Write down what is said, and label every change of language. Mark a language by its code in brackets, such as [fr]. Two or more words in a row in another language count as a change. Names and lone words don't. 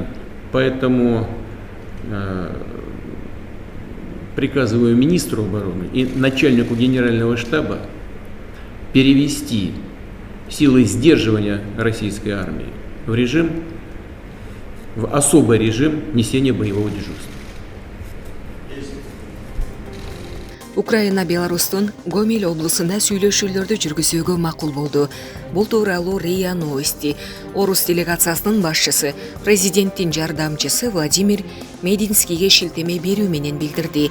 [ru] Поэтому приказываю министру обороны и начальнику генерального штаба перевести силы сдерживания российской армии в особый режим несения боевого дежурства. [ky] Украина Беларустун Гомель облусунда сүйлөшүүлөрдү жүргүзүүгө макул болду. Бул тууралуу РИА Новости Орус делегациясынын башчысы, президенттин жардамчысы Владимир Мединскийге шилтеме берүү менен билдирди.